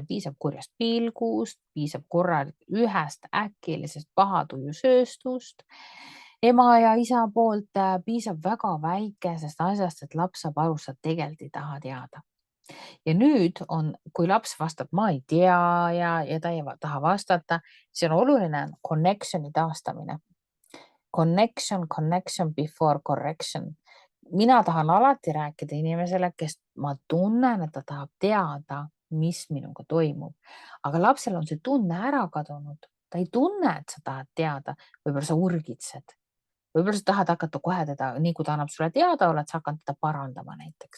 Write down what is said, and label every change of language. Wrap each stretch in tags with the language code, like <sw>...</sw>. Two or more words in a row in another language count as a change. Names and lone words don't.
<et>Piisab kurjast pilgust, piisab ühest äkilisest pahatujusööstust. Ema ja isa poolt piisab väga väikesest asjast, et laps saab aru, sa tegelikult ei taha teada. Ja nüüd on, kui laps vastab ma ei tea ja ta ei taha vastata, siis on oluline connection'i taastamine.</et> <en>Connection before correction.</en> <et>Mina tahan alati rääkida inimesele, kes ma tunnen, et ta tahab teada, mis minuga toimub. Aga lapsel on see tunne ära kadunud. Ta ei tunne, et sa tahad teada. Võib-olla sa urgitsed. Võib-olla sa tahad hakata kohe teda, nii kui ta annab sulle teada, oled sa hakanud teda parandama näiteks.</et>